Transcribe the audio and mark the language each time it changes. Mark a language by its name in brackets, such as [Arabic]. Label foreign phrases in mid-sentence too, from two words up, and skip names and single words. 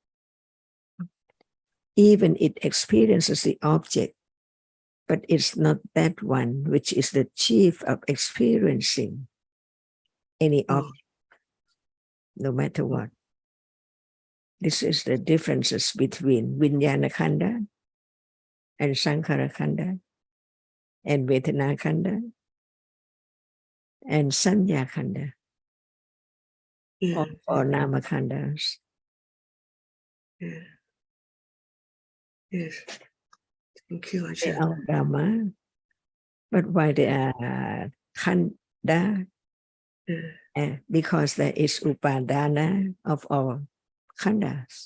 [English] Even it experiences the object, but it's not that one which is the chief of experiencing any object, no matter what. This is the differences between [Pali] Vijnana Khanda [English] and [Pali] Sankhara Khanda [English] and [Pali] Vedana Khanda [English] and [Pali] Sanya Khanda, or Nama Khandas. [English] Yes. Thank you, They are Dhamma, but why they are Khanda? Because there is upadana of all khandas.